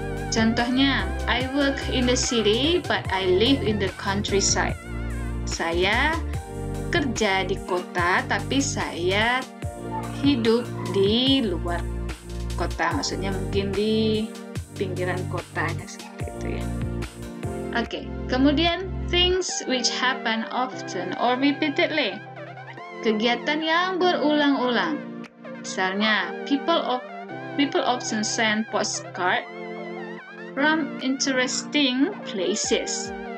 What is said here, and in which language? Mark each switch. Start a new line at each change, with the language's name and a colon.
Indonesian: Contohnya,
English: I work in the city but I live in the countryside.
Indonesian: Saya kerja di kota tapi saya hidup di luar kota, maksudnya mungkin di pinggiran kota seperti itu ya. Oke, kemudian
English: things which happen often or repeatedly.
Indonesian: Kegiatan yang berulang-ulang. Misalnya,
English: people often send postcard from interesting places.